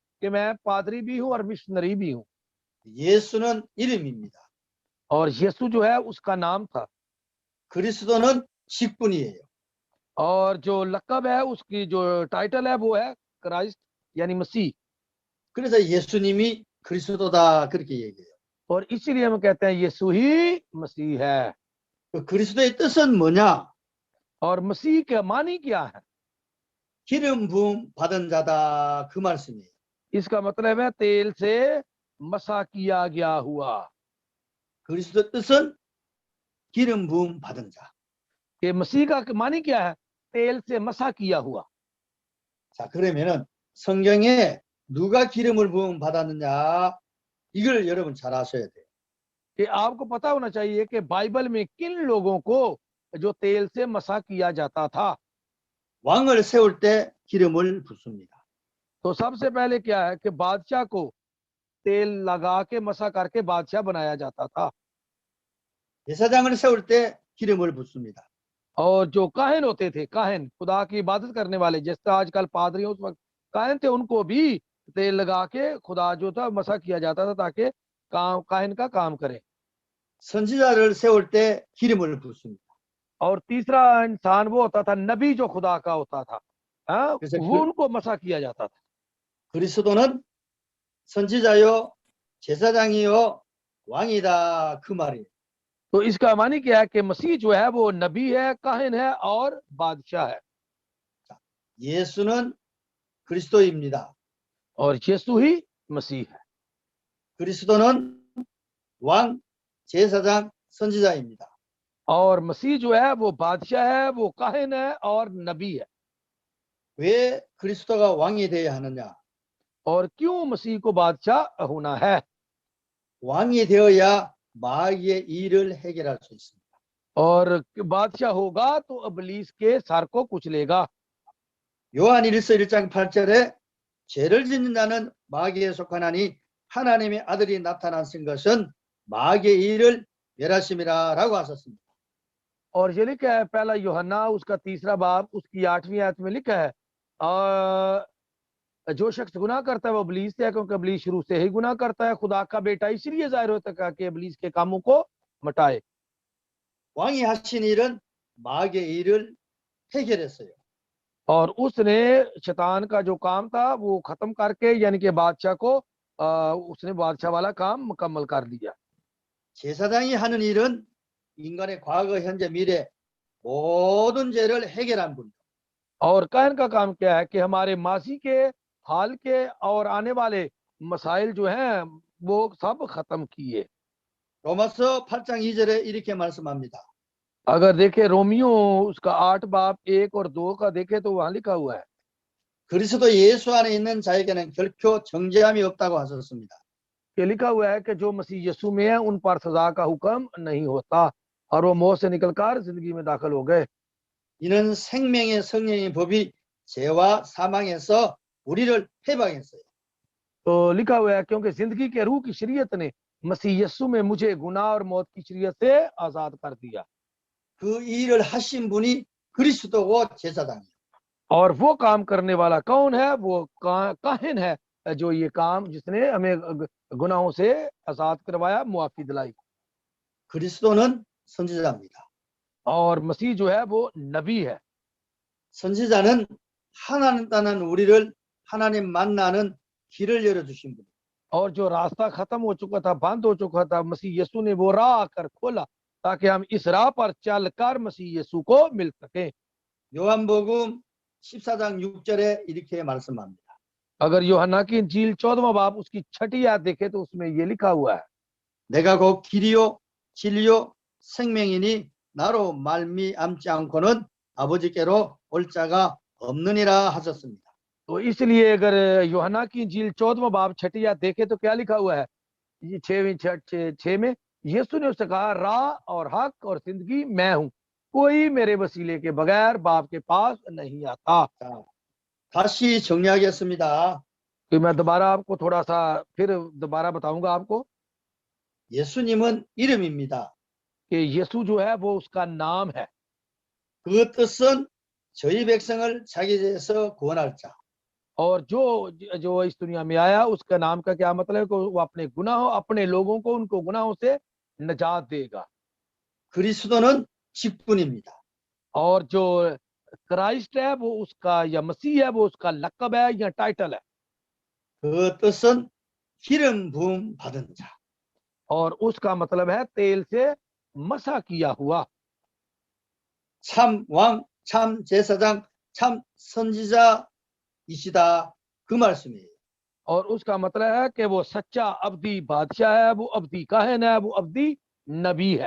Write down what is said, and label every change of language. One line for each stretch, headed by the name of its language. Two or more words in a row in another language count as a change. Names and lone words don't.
Urdu: کہ میں پادری بھی ہوں اور مشنری بھی ہوں.
Korean: 예수는 이름입니다.
Urdu: اور یسوع جو ہے اس کا نام تھا.
Korean: 그리스도는 직분이에요.
Urdu: اور جو لقب ہے، اس کی جو ٹائٹل ہے، وہ ہے کرائسٹ یعنی مسیح.
Korean: 그래서 예수님이 그리스도다 그렇게 얘기해요.
Urdu: اور اسی لیے ہم کہتے ہیں یسوع ہی مسیح ہے.
Korean: 그 그리스도의 뜻은 뭐냐?
Urdu: اور مسیح کا معنی کیا ہے?
Korean: 기름 부음 받은 자다 그 말씀이에요.
Urdu: اس کا مطلب ہے تیل سے مسح کیا گیا ہوا.
Korean: 그리스도 뜻은 기름 부음 받은 자.
Urdu: کہ مسیح کا معنی کیا ہے؟ تیل سے مسح کیا ہوا.
Korean: 자, 그러면은 성경에 누가 기름을 부음 받았느냐? 이걸 여러분 잘 아셔야 돼요.
Urdu: کہ آپ کو پتا ہونا چاہیے کہ بائبل میں کن لوگوں کو جو تیل سے مسح کیا جاتا تھا.
Korean: 왕을 세울 때 기름을 붓습니다.
Urdu: تو سب سے پہلے کیا ہے کہ بادشاہ کو تیل لگا کے مسح کر کے بادشاہ بنایا جاتا تھا.
Korean: 제사장을 세울 때 기름을 붓습니다.
Urdu: اور جو کاہن ہوتے تھے، کاہن خدا کی عبادت کرنے والے، جیسے آج کل پادری اس وقت کاہن تھے، ان کو بھی تیل لگا کے خدا جو تھا مسح کیا جاتا تھا تاکہ کاہن کا کام کرے.
Korean: 선지자를 세울 때 기름을 붓습니다.
Urdu: اور تیسرا انسان وہ ہوتا تھا نبی، جو خدا کا ہوتا تھا، وہ ان کو مسح کیا جاتا تھا.
Korean: 그리스도는 선지자요, 제사장이요, 왕이다 그 말이에요.
Urdu: تو اس کا معنی کیا ہے کہ مسیح جو ہے وہ نبی ہے، کاہن ہے اور بادشاہ ہے.
Korean: 예수는 그리스도입니다.
Urdu: اور یسوع ہی مسیح ہے.
Korean: 그리스도는 왕, 제사장, 선지자입니다.
Urdu: اور مسیح جو ہے وہ بادشاہ ہے، وہ کاہن ہے اور نبی ہے.
Korean: 왜 그리스도가 왕이 되어야 하느냐?
Urdu: اور کیوں مسیح کو بادشاہ ہونا ہے?
Korean: 왕이 되어야 마귀의 일을 해결할 수 있습니다.
Urdu: اور بادشاہ ہوگا تو ابلیس کے سر کو کچلے گا.
Korean: 요한 1서 1장 8절에 죄를 짓는 자는 마귀에 속하나니 하나님의 아들이 나타나신 것은 마귀의 일을 멸하심이라라고 하셨습니다.
Urdu: اور یہ لکھا ہے پہلا یوحنا اس کا 3 باب اس کی 8ویں آیت میں لکھا ہے، جو شخص گناہ کرتا ہے وہ ابلیس سے ہے، کیونکہ ابلیس شروع سے ہی گناہ کرتا ہے. خدا کا بیٹا اس لیے ظاہر ہوتا ہے کہ ابلیس کے کاموں کو مٹائے.
Korean: 왕이 하신 일은 마귀의 일을 해결했어요.
Urdu: اور اس نے شیطان کا جو کام تھا وہ ختم کر کے، یعنی کہ بادشاہ کو اس نے بادشاہ والا کام مکمل کر دیا.
Korean: 제사장이 하는 일은 인간의 과거, 현재, 미래 모든 죄를 해결한 분.
Urdu: اور کاہن کا کام کیا ہے کہ ہمارے ماضی کے، حال کے اور آنے والے مسائل جو ہیں وہ سب ختم کیے.
Korean: 로마서 8장 2절에 이렇게 말씀합니다.
Urdu: اگر دیکھے رومیو اس کا 8 باب 1 اور 2 کا دیکھے تو وہاں لکھا ہوا ہے,
Korean: 그리스도 예수 안에 있는 자에게는 결코 정죄함이 없다고 하셨습니다.
Urdu: کہ لکھا ہوا ہے کہ جو مسیح یسوع میں ہے ان پر سزا کا حکم نہیں ہوتا، اور وہ موت سے نکل کر زندگی میں داخل ہو گئے.
Korean: 이는 생명의 성령의 법이 죄와 사망에서 우리를 해방했어요.
Urdu: تو لکھا ہوا ہے کیونکہ زندگی کے روح کی شریعت نے مسیح یسوع میں مجھے گناہ اور موت کی شریعت سے آزاد کر دیا.
Korean: 그 일을 하신 분이 그리스도고 제사장이에요.
Urdu: اور وہ کام کرنے والا کون ہے؟ وہ کاہن ہے، جو یہ کام جس نے ہمیں گناہوں سے آزاد کروایا، معافی دلائی.
Korean: 그리스도는 선지자입니다.
Urdu: اور مسیح جو ہے وہ نبی ہے.
Korean: 선지자는 하나님 따는 우리를 하나님 만나는 길을 열어주신 분.
Urdu: اور جو راستہ ختم ہو چکا تھا، بند ہو چکا تھا، مسیح یسوع نے وہ راہ آ کر کھولا تاکہ ہم اس راہ پر چل کر مسیح یسوع کو مل سکے.
Korean: 요한복음 14장 6절에 이렇게 말씀합니다.
Urdu: اگر یوحنا کی انجیل 14واں باب اس کی 6ٹھی آیت دیکھے تو اس میں یہ لکھا ہوا ہے,
Korean: 내가 곧 길이요 진리요 생명이니 나로 말미암지 않고는 아버지께로 올 자가 없느니라 하셨습니다.
Urdu: تو اس لیے اگر یوحنا کی انجیل 14واں باب 6ٹھی آیت دیکھے تو کیا لکھا ہوا ہے? یہ 6 میں یسوع نے اس سے کہا، راہ اور حق اور زندگی میں ہوں، کوئی میرے وسیلے کے بغیر باپ کے پاس نہیں آتا.
Korean: 자, 다시 정리하겠습니다.
Urdu: تو میں دوبارہ آپ کو تھوڑا سا پھر دوبارہ بتاؤں گا آپ کو
Korean: 예수님은 이름입니다.
Urdu: کہ یسوع جو ہے وہ اس کا نام ہے.
Korean: 그 뜻은 저희 백성을 자기 죄에서 구원할 자.
Urdu: اور جو اس دنیا میں آیا اس کا نام کا کیا مطلب ہے? کہ وہ اپنے گناہوں، اپنے لوگوں کو ان کو گناہوں سے نجات دے گا.
Korean: 그리스도는 직분입니다.
Urdu: اور جو کرائسٹ ہے وہ اس کا، یا مسیح ہے وہ اس کا لقب ہے یا ٹائٹل ہے.
Korean: 그 뜻은 기름 부음 받은 자.
Urdu: اور اس کا مطلب ہے تیل سے مسح کیا ہوا.
Korean: 참 왕, 참 제사장, 참 선지자이시다. 그 말씀이에요.
Urdu: اور اس کا مطلب ہے کہ وہ سچا ابدی بادشاہ ہے، وہ ابدی کاہن ہے، وہ ابدی نبی ہے.